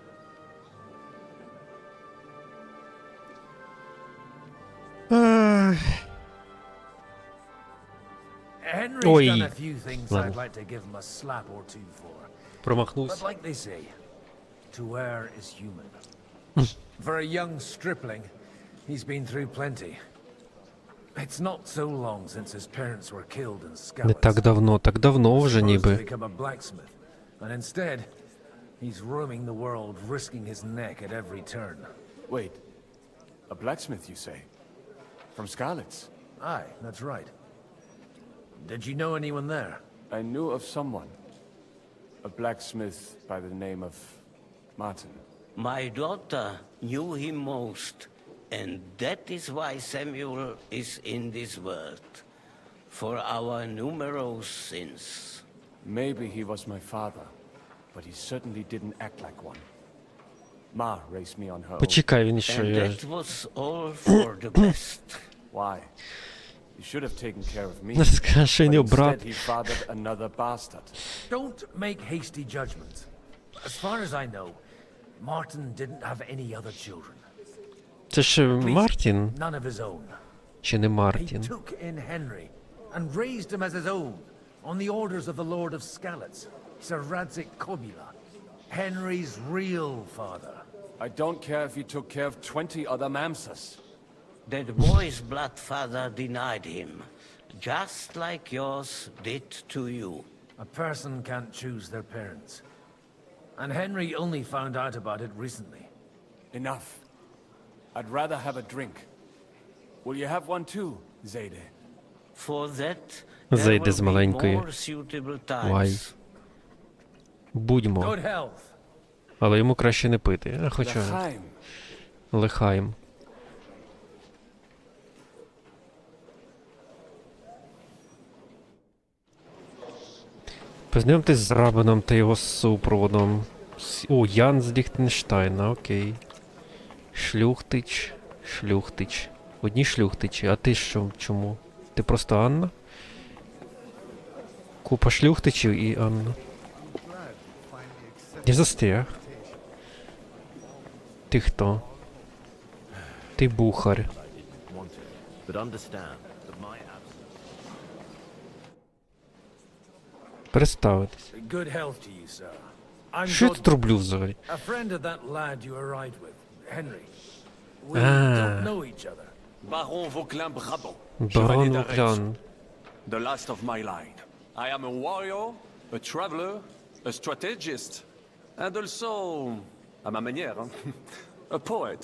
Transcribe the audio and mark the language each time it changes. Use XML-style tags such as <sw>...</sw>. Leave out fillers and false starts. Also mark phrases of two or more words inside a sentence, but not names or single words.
<en>Henry's</en> <uk>Ой.</uk> <en>done a few things</en> <ru>Ладно.</ru> <en>I'd like to give him a slap or two for.</en> <uk>Промахнувся.</uk> <en>But like they say, to err is human. For a young stripling, he's been through plenty. It's not so long since his parents were killed in</en> <uk>Не</uk> <en>Skalitz.</en> <uk>так давно вже</uk> <en>Supposed to</en> <uk>ніби.</uk> <en>become a blacksmith, and instead, he's roaming the world, risking his neck at every turn. Wait. A blacksmith, you say? From Skalitz? Aye, that's right. Did you know anyone there? I knew of someone. A blacksmith by the name of Martin. My daughter knew him most, and that is why Samuel is in this world. For our numerous sins. Maybe he was my father, but he certainly didn't act like one. Ma raised me on her own.</en> <uk>Почекай, він що</uk> <en>And</en> <uk>я...</uk> <en>that was all for the best. Why? He should have taken care of me.</en> <uk>Не скажи, що</uk> <en>but</en> <uk>його брат.</uk> <en>instead he fathered another bastard. Don't make hasty judgments. As far as I know, Martin didn't have any other children.</en> <uk>Це ж Мартін?</uk> <en>None of his own.</en> <uk>Чи не</uk> <en>He</en> <uk>Мартін?</uk> <en>took in Henry and raised him as his own on the orders of the Lord of Skalitz, Sir Radzik Copula, Henry's real father. I don't care if he took care of 20 other Mamsas. That boy's blood father denied him, just like yours did to you. A person can't choose their parents. And Henry only found out about it recently. Enough. I'd rather have a drink. Will you have one too, Zayde? For that, there</en> <uk>Зайде</uk> <en>will</en> <uk>з</uk> <en>be</en> <uk>маленької.</uk> <en>more suitable Вай. times.</en> <uk>Будьмо.</uk> <en>Good health.</en> <uk>Але йому краще не пити. А хоча...</uk> <he>L'chaim.</he> <uk>Лихаєм. Познайомтесь з Рабином та його супроводом. О, Ян з Ліхтенштайна, окей. Шлюхтич. Шлюхтич. Одні шлюхтичі. А ти що? Чому? Ти просто Анна? Купа шлюхтичів і Анна. Я застряг. Ти хто? Ти бухар.</uk> <en>But understand that my</en> <uk>Представитись.</uk> <en>Good health to you, sir. I'm</en> <uk>Що я</uk> <en>Godwin,</en> <uk>тут роблю взагалі?</uk> <en>a friend of that lad you arrived with, Henry. We Ah. don't know each other. Baron Vauclin-Brabant,</en> <uk>Барон</uk> <en>Chevalier</en> <uk>Вуглян.</uk> <en>d'Arrêt, the last of my line. I am a warrior, a traveler, a strategist, and also,</en> <fr>à ma manière,</fr> <en>a poet.</en>